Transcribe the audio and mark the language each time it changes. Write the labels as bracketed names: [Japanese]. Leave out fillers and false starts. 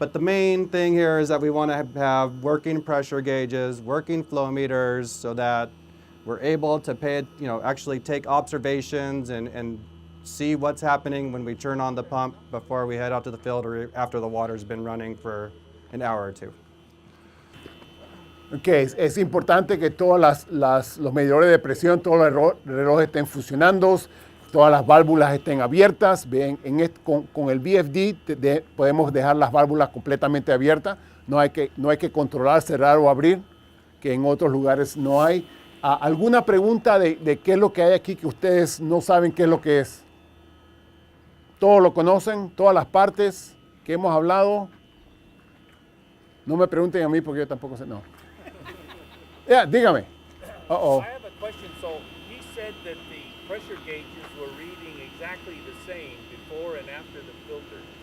[English] But the main thing here is that we want to have working pressure gauges, working flow meters, so that we're able to actually take observations and see what's happening when we turn on the pump before we head out to the field or after the water's been running for an hour or two. [Spanish] Okay, es importante que todos los medidores de presión, todos los relojes estén funcionando, todas las válvulas estén abiertas. Bien, con el VFD podemos dejar las válvulas completamente abiertas. No hay que controlar, cerrar o abrir, que en otros lugares no hay. ¿Alguna pregunta de qué es lo que hay aquí que ustedes no saben qué es lo que es? ¿Todos lo conocen? ¿Todas las partes que hemos hablado? No me pregunten a mí porque yo tampoco sé. No. Yeah, dígame. Uh-oh. [English] I have a question. So he said that the pressure gauges were reading exactly the same before and after the filter.